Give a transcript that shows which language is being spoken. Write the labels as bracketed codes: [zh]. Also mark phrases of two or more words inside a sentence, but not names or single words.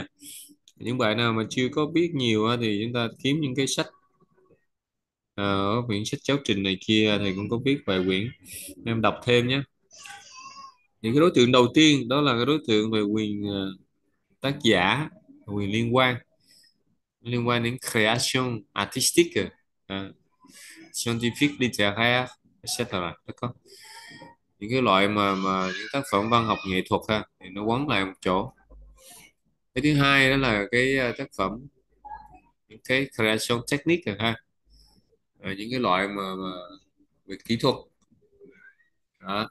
[vi] Những bạn nào mà chưa có biết nhiều thì chúng ta kiếm những cái sách ở quyển sách giáo trình này kia thì cũng có viết vài quyển em đọc thêm nhé. Những cái đối tượng đầu tiên đó là cái đối tượng về quyền tác giả, quyền liên quan đến [fr] création artistique, scientifique, littéraire, etc. [vi] Nó có những cái loại mà những tác phẩm văn học nghệ thuật thì nó quấn lại một chỗ. Cái thứ hai đó là cái tác phẩm, những cái [fr] creation technique [vi] những cái loại mà về kỹ thuật đó.